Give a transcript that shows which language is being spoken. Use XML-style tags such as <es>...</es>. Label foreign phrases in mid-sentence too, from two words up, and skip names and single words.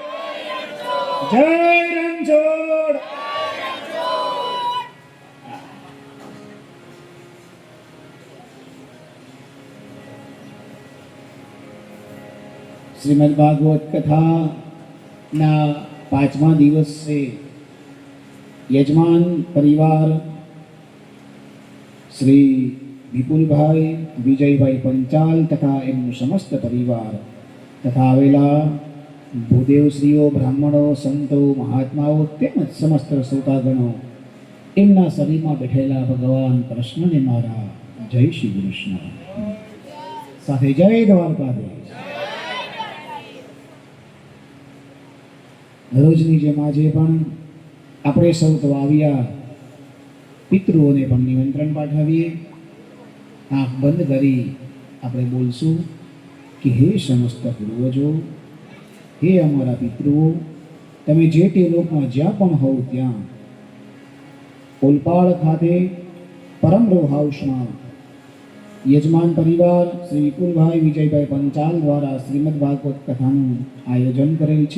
<gu>જય રણછોડ। શ્રીમદ્ ભાગવત કથા ના 5મા દિવસ સે યજમાન પરિવાર श्री વિપુલભાઈ વિજયભાઈ પંચાલ તથા એમનું સમસ્ત પરિવાર તથા આવેલા ભૂદેવશ્રીઓ બ્રાહ્મણો સંતો મહાત્માઓ તેમજ સમસ્ત શ્રોતાગણો એમના શરીરમાં બેઠેલા ભગવાન કૃષ્ણને મારા જય શ્રી કૃષ્ણ સાથે જય દ્વારકાધીશ। રોજની જેમ આજે પણ આપણે સૌ તો આવ્યા પિતૃઓને પણ નિમંત્રણ પાઠવીએ। આંખ બંધ કરી આપણે બોલશું કે હે સમસ્ત પૂર્વજો, હે અમારા પિતૃઓ, તમે જે તે લોકમાં જ્યાં પણ હોવ ત્યાં ઓલપાડ ખાતે પરમ રો હાઉસમાં યજમાન પરિવાર શ્રી વિપુલભાઈ વિજયભાઈ પંચાલ દ્વારા શ્રીમદ ભાગવત કથાનું આયોજન કરેલ છે।</gu>